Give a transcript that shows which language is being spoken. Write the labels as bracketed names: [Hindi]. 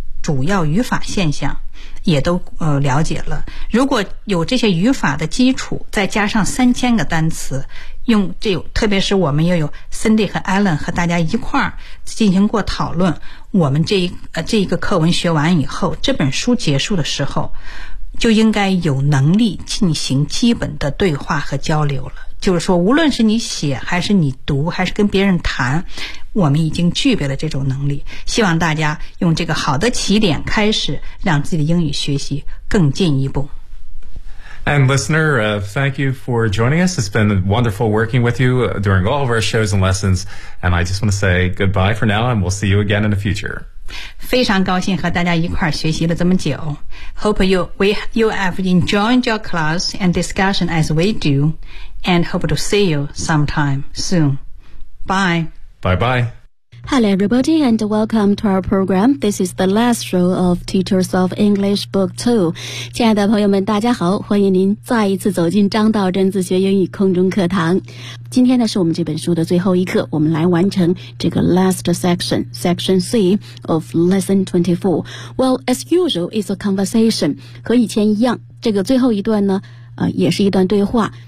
[Chinese] 主要语法现象也都了解了，如果有这些语法的基础再加上3000个单词，用这特别是我们又有 Cindy 和 Alan 和大家一块儿进行过讨论，我们这一个课文学完以后，这本书结束的时候就应该有能力进行基本的对话和交流了。就是说无论是你写还是你读还是跟别人谈，我们已经具备了这种能力，希望大家用这个好的起点开始，让自己的英语学习更进一步。 [English] And listener, thank you for joining us. It's been wonderful working with you during all of our shows and lessons. And I just want to say goodbye for now, and we'll see you again in the future. [Chinese] 非常高兴和大家一块儿学习了这么久。 [English] Hope you have enjoyed your class and discussion as we do, and hope to see you sometime soon. Bye. Bye-bye. Hello, everybody, and welcome to our program. This is the last show of Teachers of English Book 2. [Chinese] 亲爱的朋友们，大家好，欢迎您再一次走进张道真自学英语空中课堂。今天呢，是我们这本书的最后一课，我们来完成这个 [English] last section, section C of lesson 24. Well, as usual, it's a conversation. [Chinese] 和以前一样，这个最后一段呢，也是一段对话。